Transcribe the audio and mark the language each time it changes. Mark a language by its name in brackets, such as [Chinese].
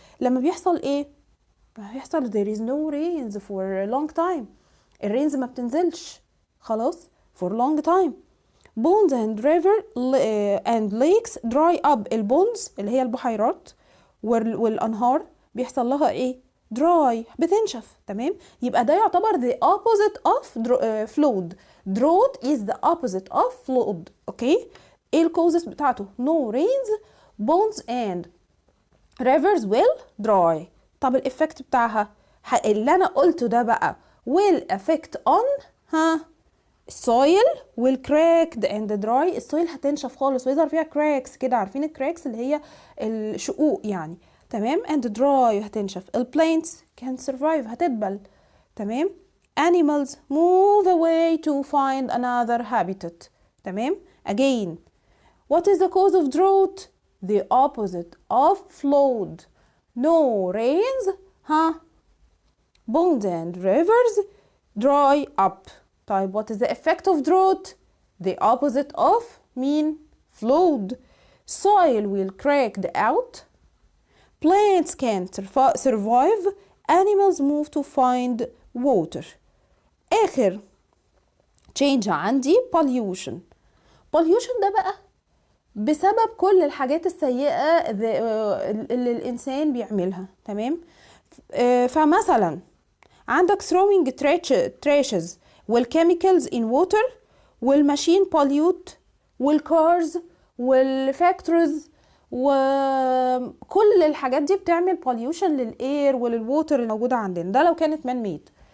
[Arabic] لما بيحصل ايه؟ بيحصل [English] there is no rains for a long time. [Arabic] الرينز ما بتنزلش خلاص [English] for long time. Ponds and river and lakes dry up. [Arabic] البونز اللي هي البحيرات والانهار بيحصل لها ايه؟ dry، بتنشف. تمام، يبقى ده يعتبر [English] the opposite of flood. drought is the opposite of flood. [Arabic] اوكي، ايه الكوزس بتاعته؟ [English] no rains, ponds and rivers will dry. [Arabic] طب الافكت بتاعها اللي انا قلته ده بقى [English] will affect on soil will cracked and dry. [Arabic] السويل هتنشف خالص ويظهر فيها cracks كده، عارفين الكراكس اللي هي الشقوق يعني. تمام، [English] and dry [Arabic] هتنشف. [English] plants can survive [Arabic] هتدبل. تمام، [English] animals move away to find another habitat. [Arabic] تمام، [English] again what is the cause of drought? The opposite of flood. No rains, ponds and rivers dry up. [Arabic] طيب [English] what is the effect of drought? The opposite of mean flood. Soil will crack out. Plants can't survive. Animals move to find water. [Arabic] آخر change عندي pollution. pollution ده بقى بسبب كل الحاجات السيئة اللي الإنسان بيعملها. تمام، فمثلا عندك [English] throwing trashes [Arabic] والchemicals [English] in water [Arabic] وال [English] machine pollute [Arabic] والcars والfactories وكل الحاجات دي بتعمل pollution للair وللwater الموجودة عندنا. ده لو كانت man made.